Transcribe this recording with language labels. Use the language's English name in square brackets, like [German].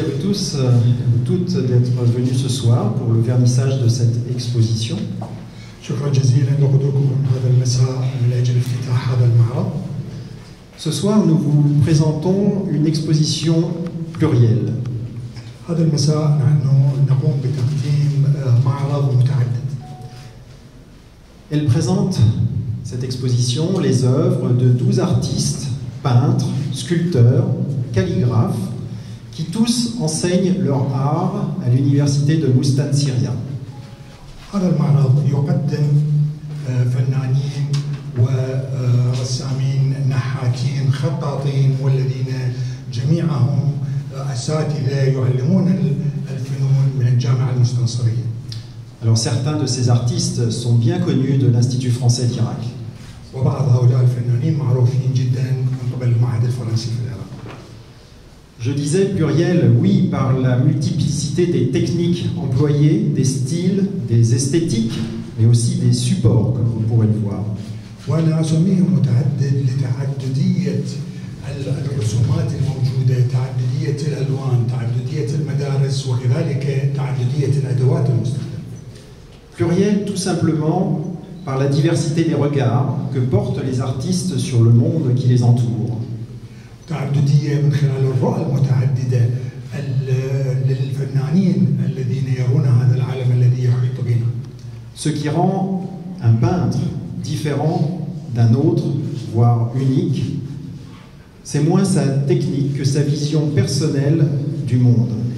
[French] tous et toutes d'être venus ce soir pour le vernissage de cette exposition. [Arabic] شكرا جزيلا لحضوركم هذا المساء من أجل افتتاح هذا المعرض. [French] Ce soir, nous vous présentons une exposition plurielle. [Arabic] هذا المساء نحن نقوم بتقديم معرض متعدد. [French] Elle présente, cette exposition, les œuvres de 12 artistes, peintres, sculpteurs, calligraphes, qui tous enseignent leur art à l'université de Mustansiriya. [Arabic] هذا المعرض يقدم فنانين ورسامين نحاتين خطاطين والذين جميعهم أساتذة يعلمون الفنون من الجامعة المستنصرية. [French] Alors certains de ces artistes sont bien connus de l'Institut français d'Irak. [Arabic] وبعض هؤلاء الفنانين معروفين جدا من قبل المعهد الفرنسي في العراق. [French] Je disais pluriel, oui, par la multiplicité des techniques employées, des styles, des esthétiques, mais aussi des supports, comme vous pourrez le voir. [Arabic] وأنا أسميه متعدد لتعددية الرسومات الموجودة، تعددية الألوان، تعددية المدارس، وكذلك تعددية الأدوات المستخدمة. [French] Pluriel, tout simplement, par la diversité des regards que portent les artistes sur le monde qui les entoure. [Arabic] تعددية من خلال الرؤى المتعددة للفنانين الذين يرون هذا العالم الذي يحيط بنا. [French] Ce qui rend un peintre différent d'un autre, voire unique, c'est moins sa technique que sa vision personnelle du monde.